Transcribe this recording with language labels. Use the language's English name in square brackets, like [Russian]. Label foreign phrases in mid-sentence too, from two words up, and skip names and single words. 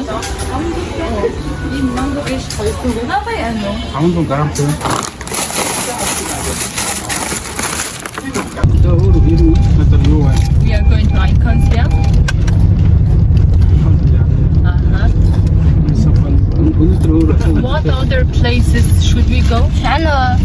[Mongolian] Энэ манго иш хоёртойгоо байна уу? 500 грамм тийм. [English] We are going to Iconsville. What other places should we go? China.